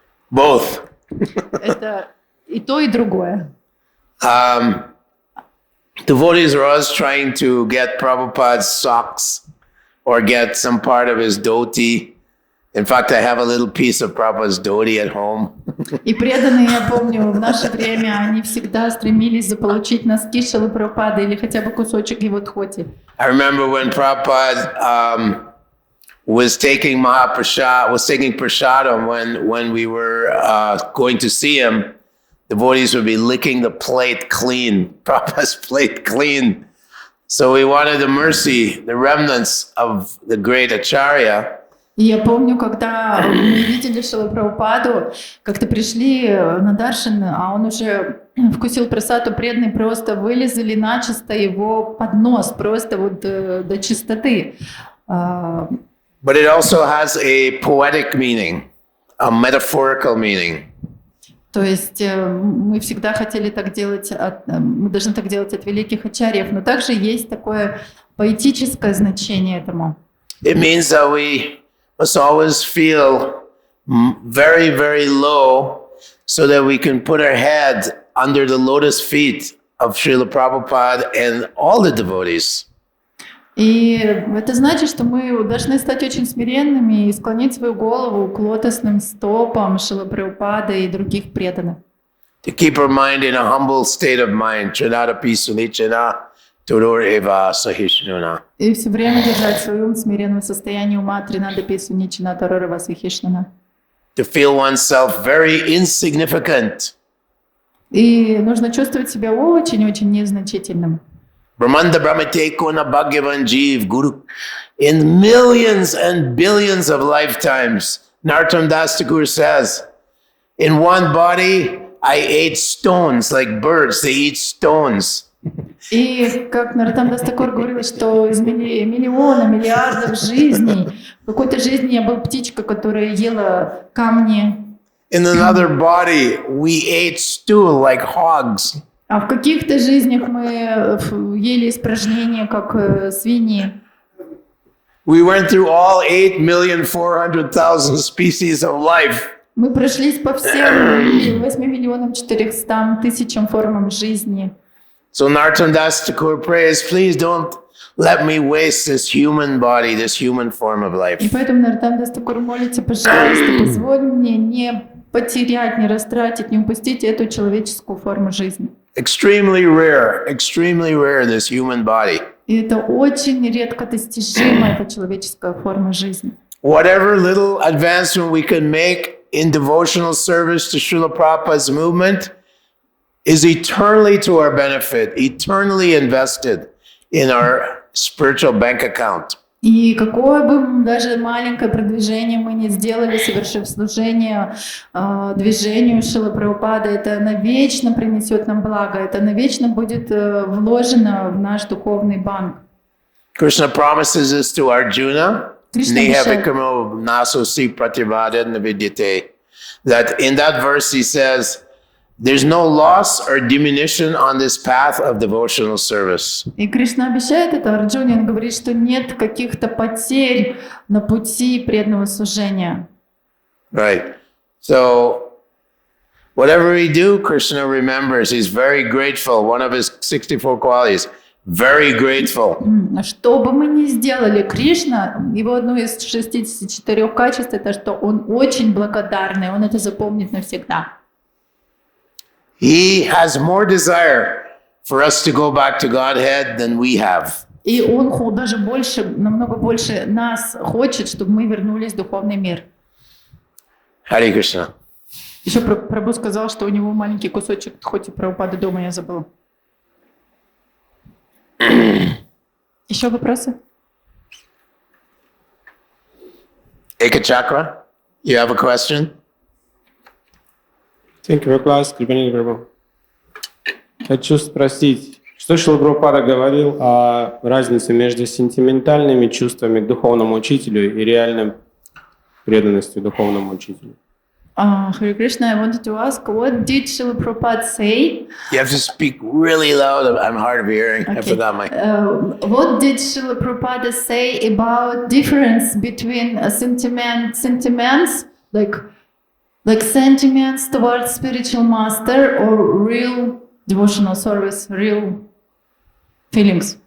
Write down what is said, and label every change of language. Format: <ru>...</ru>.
<en>Both.</en> <ru>Это и то, и другое.</ru> <en>Devotees are always trying to get Prabhupada's socks or get some part of his dhoti. In fact, I have a little piece of Prabhupada's dhoti at home.</en> <ru>И преданные, я помню, в наше время они всегда стремились заполучить носки Шрилы Прабхупады или хотя бы кусочек его дхоти.</ru> <en>I remember when Prabhupada was taking prasadam when we were going to see him. Devotees would be licking the plate clean, Prabhupada's plate clean. So we wanted the mercy, the remnants of the great Acharya.</en> <ru>И я помню, когда мы видели Шрилу Прабхупаду, как-то пришли на даршан, а он уже вкусил прасаду, преданные просто вылезали начисто его поднос, просто вот до чистоты.</ru> <en>But it also has a poetic meaning, a metaphorical meaning.</en> <ru>То есть мы всегда хотели так делать, мы должны так делать от великих ачарьев, но также есть такое поэтическое значение этому.</ru> <en>It means that we must always feel very, very low so that we can put our head under the lotus feet of Srila Prabhupada and all the devotees.</en> <ru>И это значит, что мы должны стать очень смиренными и склонить свою голову к лотосным стопам Шрилы Прабхупады и других преданных.</ru> <en>To keep our mind in a humble state of mind.</en> <sa>Chanadapi sunichana turur eva sahishnuna.</sa> <ru>И все время держать свой ум в смиренном состоянии ума</ru> <sa>Тринадапи Суничана Тарорава Сахишнана.</sa> <en>To feel oneself very insignificant.</en> <ru>И нужно чувствовать себя очень-очень незначительным.</ru> <bn>Brahmanda Brahmate Kona Bhagavan Jeev Guru.</bn> <en>In millions and billions of lifetimes, Narottam Das Thakur says, in one body I ate stones like birds, they eat stones.</en> <ru>И как Нароттам Дас Тхакур говорил, что из миллиардов жизней, в какой-то жизни я был птичка, которая ела камни.</ru> <en>In another body we ate stool like hogs.</en> <ru>А в каких-то жизнях мы ели испражнения, как свиньи.</ru> <en>We went through all 8,400,000 species of life.</en> <ru>Мы прошлись по всем 8,400,000 формам жизни.</ru> <en>So Narottam Das Thakur prays, please don't let me waste this human body, this human form of life.</en> <ru>И поэтому Нароттам Дас Тхакур молится, пожалуйста, позволь мне не потерять, не растратить, не упустить эту человеческую форму жизни.</ru> <en>Extremely rare, this human body.</en> <ru>И это очень редко достижимая эта человеческая форма жизни.</ru> <en>Whatever little advancement we can make in devotional service to Srila Prabhupada's movement is eternally to our benefit, eternally invested in our spiritual bank account.</en> <ru>И какое бы даже маленькое продвижение мы не сделали, совершив служение движению Шрилы Прабхупады, это навечно принесет нам благо, это навечно будет вложено в наш духовный банк.</ru> <en>Krishna promises this to Arjuna. Krishna</en> <sa>Nehavikamo nasosi prativada navidyate.</sa> <en>That in that verse he says, there's no loss or diminution on this path of devotional service.</en> <ru>И Кришна обещает это Арджуне, он говорит, что нет каких-то потерь на пути преданного служения.</ru> <en>Right. So, whatever we do, Krishna remembers. He's very grateful. One of his 64 qualities, very grateful.</en> <ru>Что бы мы ни сделали, Кришна, его одно из 64 качеств, это что он очень благодарный, он это запомнит навсегда.</ru> <en>He has more desire for us to go back to Godhead than we have.</en> <ru>И он даже больше, намного больше нас хочет, чтобы мы вернулись в духовный мир.</ru> <en>Hare Krishna.</en> <ru>Еще Прабху сказал, что у него маленький кусочек, хоть и Прабхупады дома, я забыла. Еще вопросы?</ru> <en>Eka Chakra, you have a question? Thank you for class, Kripanidhi, Prabhu.</en> <ru>Хочу спросить, что Шрила Прабхупада говорил о разнице между сентиментальными чувствами к духовному учителю и реальной преданностью духовному учителю?</ru> <en>Hare Krishna, I wanted to ask, what did Srila Prabhupada say? You have to speak really loud. I'm hard of hearing. I forgot my... What did Srila Prabhupada say about difference between sentiments, like sentiments towards spiritual master or real devotional service, real feelings?</en>